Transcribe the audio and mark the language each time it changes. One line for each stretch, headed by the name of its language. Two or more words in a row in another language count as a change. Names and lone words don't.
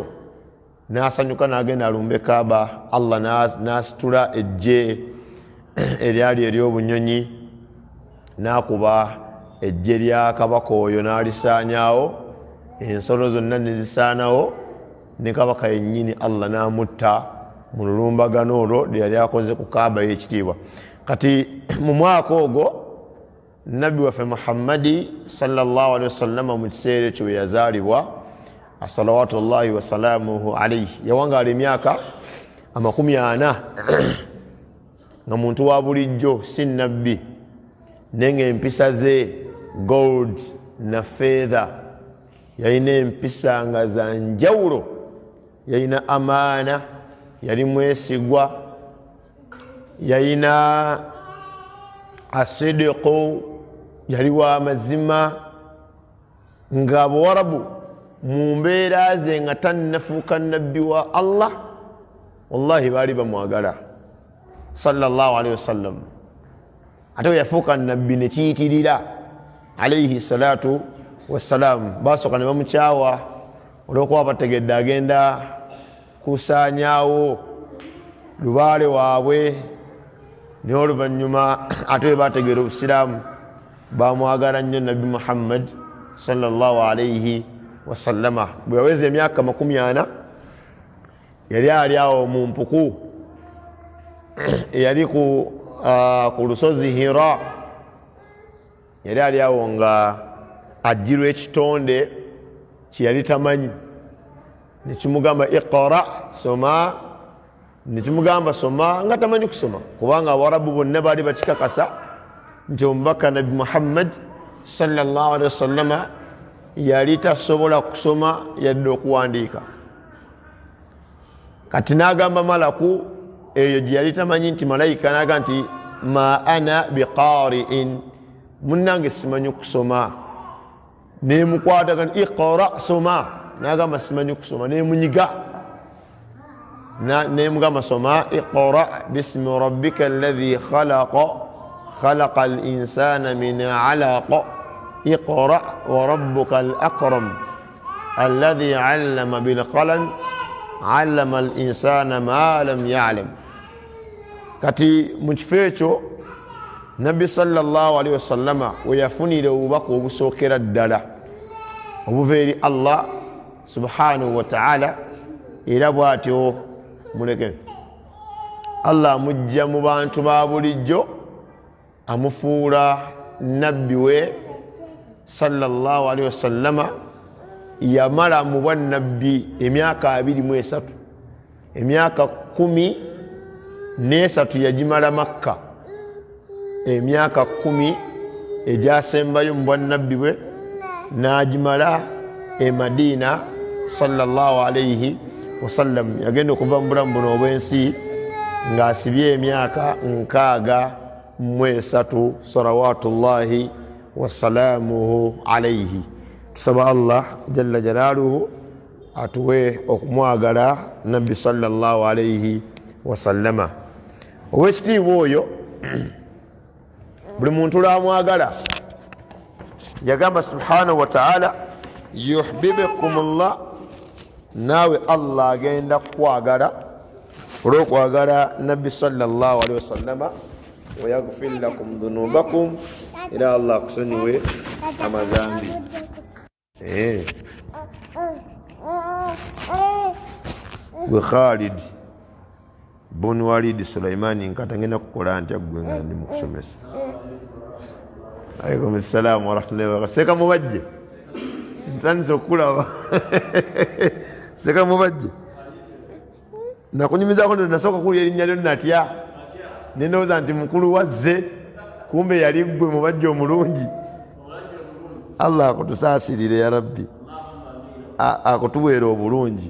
Ganda: N'asanyuka n'agenda alumbe Kaaba. Allah n'asitula ejje eryali ery'obunyonyi n'akuba ejje lya kabaka oyo n'alisaanyaawo, ensolo zonna ne zisaanawo, ne kabaka yennyini Allah n'amutta mu lulumbagano olwo lye yali akoze ku Kaaba y'ekitiibwa. Kati mu mwaka ogwo Nabbi waffe Muhammadi
Arabic: صلى الله عليه وسلم
Ganda: mu kiseera ekyo we yazaalibwa
Arabic: صلوات الله وسلامه عليه,
Ganda: yawangaala emyaka 40 nga muntu wa bulijjo, si nabbi, naye ng'empisa ze gold na feather, yalina empisa nga za njawulo, yalina amaana, yali mwesigwa, yalina asidiqu, yali wa mazima, nga Abawarabu mu mbeera ze nga tannafuuka nabbi wa Allah, wallahi baali bamwagala
Arabic: صلى الله عليه وسلم.
Ganda: Ate we yafuuka nabbi ne kiyitirira
Arabic: عليه الصلاة والسلام,
Ganda: basooka ne bamukyawa olw'okuba bategedde agenda kusaanyaawo lubaale waabwe, naye oluvannyuma ate we bategeera obusiraamu bamwagala nnyo Nabbi Muhammad
Arabic: صلى الله عليه وسلم.
Ganda: Bwe yaweza emyaka 40 yali ali awo mu mpuku eyali ku lusozi Hira, yali ali awo nga ajjirwa ekitonde kye yali tamanyi, ne kimugamba iqra, soma, ne kimugamba soma nga tamanyi kusoma, kubanga Abawarabu bonna baali bakikakasa nti omubaka Nabi Muhammad
Arabic: صلى الله عليه وسلم
Ganda: yali tasobola kusoma yadde okuwandiika. Kati n'agamba malaku eyo gye yali tamanyi nti malayika, n'agamba nti
Arabic: ما أنا بقارئ,
Ganda: munnange simanyi kusoma. Nemukwata nti iqra, soma, n'agamba simanyi kusoma, nemunyiga, nemugamba soma,
Arabic: اقرأ باسم ربك الذي خلق الإنسان من علق اقرأ وربك الأكرم الذي علم بالقلم علم الإنسان ما لم يعلم.
Ganda: Kati mu kifo ekyo Nabbi
Arabic: صلى الله عليه وسلم
Ganda: we yafunira obubaka obusookera ddala obuva eri Allah
Arabic: سبحانه وتعالى.
Ganda: Era bw'atyo muleke Allah amujja mu bantu ba bulijjo amufuula nabbi we
Arabic: صلى الله عليه وسلم.
Ganda: Yamala mu bwannabbi emyaka 23, emyaka 13 yagimala Makka, emyaka 10 egyasembayo mu bwannabbi bwe n'agimala e Madina
Arabic: صلى الله عليه وسلم.
Ganda: Yagenda okuva mu bulamu buno obw'ensi ng'asibye emyaka 63
Arabic: صلوات الله وسلامه عليه.
Ganda: Tusaba Allah
Arabic: جل جلاله
Ganda: atuwe okumwagala nabbi
Arabic: صلى الله عليه وسلم.
Ganda: Owekitiibwa oyo buli muntu lwamwagala yagamba
Arabic: سبحانه وتعالى يحببكم الله,
Ganda: naawe Allah agenda kukwagala olw'okwagala nabbi
Arabic: صلى الله عليه وسلم. ويغفر لكم ذنوبكم,
Ganda: era Allah akusonyiwe amazambi. Gwe Khalid bun Walid Sulaimani nkata ngenda kukola ntya gwe nga ndi mukusomesa.
Arabic: عليكم السلام ورحمة الله وبركاته.
Ganda: Seka mubajje ntandise okulaba seka mubajje nakunyumizaako ndo nasooka kulya erinnya lyo natya nendowooza nti mukulu wazze, kumbe yali gwe mubajje omulungi. Allah akutusaasirire
Arabic: يا ربي,
Ganda: akutuweera obulungi.